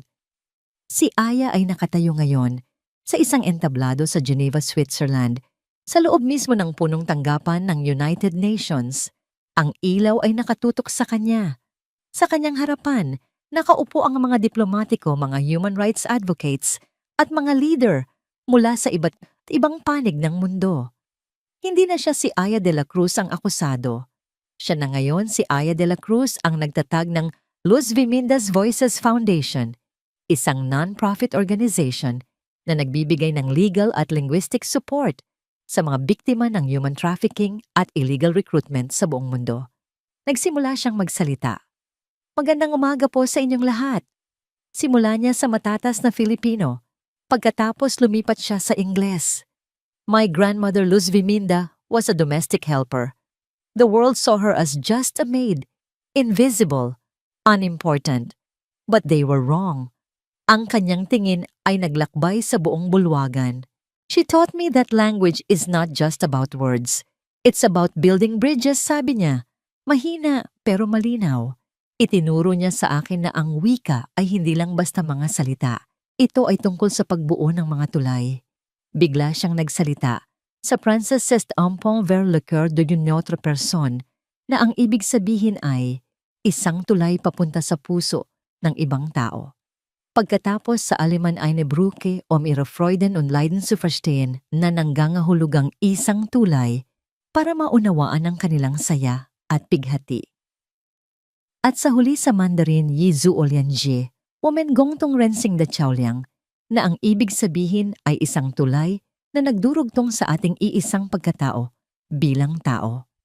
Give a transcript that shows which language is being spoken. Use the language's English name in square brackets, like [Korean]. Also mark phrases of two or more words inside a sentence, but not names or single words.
[Filipino] Si Aya ay nakatayo ngayon sa isang entablado sa Geneva, Switzerland, sa loob mismo ng punong tanggapan ng United Nations. Ang ilaw ay nakatutok sa kanya. Sa kanyang harapan, nakaupo ang mga diplomatiko, mga [English] human rights advocates, [Filipino] at mga leader mula sa iba't ibang panig ng mundo. Hindi na siya si Aya de la Cruz ang akusado. Siya na ngayon si Aya de la Cruz ang nagtatag ng Luz Vimindas Voices Foundation, isang [English] non-profit organization [Filipino] na nagbibigay ng legal at [English] linguistic support [Filipino] sa mga biktima ng [English] human trafficking [Filipino] at [English] illegal recruitment [Filipino] sa buong mundo. Nagsimula siyang magsalita. Magandang umaga po sa inyong lahat. Simula niya sa matatas na Filipino. Pagkatapos lumipat siya sa Ingles. [English] My grandmother Luz Viminda was a domestic helper. The world saw her as just a maid, invisible, unimportant. But they were wrong. [Filipino] Ang kanyang tingin ay naglakbay sa buong bulwagan. [English] She taught me that language is not just about words. It's about building bridges, [Filipino] sabi niya. Mahina pero malinaw. Itinuro niya sa akin na ang wika ay hindi lang basta mga salita. Ito ay tungkol sa pagbuo ng mga tulay. Bigla siyang nagsalita sa Frances [French] c'est un pont vers le cœur d'une autre personne [Filipino] na ang ibig sabihin ay isang tulay papunta sa puso ng ibang tao. Pagkatapos sa Aleman [German] eine Brücke ihre Freuden und Leiden zu verstehen [Filipino] na nanggangahulugang isang tulay para maunawaan ang kanilang saya at pighati. At sa huli sa Mandarin [Chinese] 一座连接我们共同人性的桥梁, [Filipino] na ang ibig sabihin ay isang tulay na nagdurugtong sa ating iisang pagkatao bilang tao.